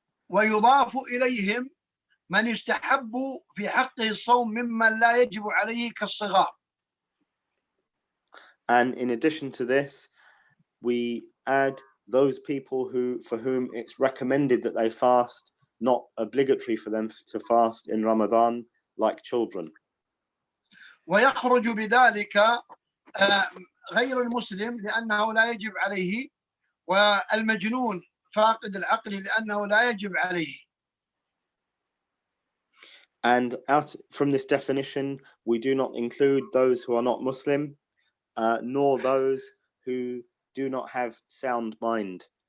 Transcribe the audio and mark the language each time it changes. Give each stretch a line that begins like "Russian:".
Arabic: ويضاف إليهم من يستحب في حقه الصوم ممن لا يجب عليه كالصغار.
English: And in addition to this, we add those people for whom it's recommended that they fast, not obligatory for them to fast in Ramadan, like children.
Arabic: ويخرج بذلك غير المسلم لأنه لا يجب عليه، والمجنون فاقد العقل لأنه لا يجب عليه.
English: And out from this definition, we do not include those who are not Muslim, nor those who do not have sound mind.